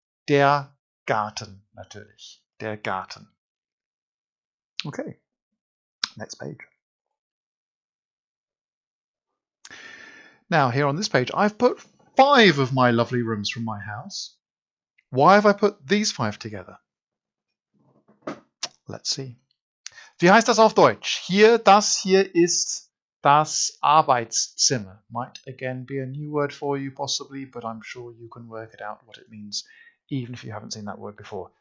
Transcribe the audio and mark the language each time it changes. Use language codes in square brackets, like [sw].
[de] Der Garten, natürlich. Der Garten. [en] Okay. Next page. Now, here on this page, I've put 5 of my lovely rooms from my house. Why have I put these 5 together? Let's see. [de] Wie heißt das auf Deutsch? Das hier ist das Arbeitszimmer. [en] Might again be a new word for you, possibly, but I'm sure you can work it out what it means, even if you haven't seen that word before.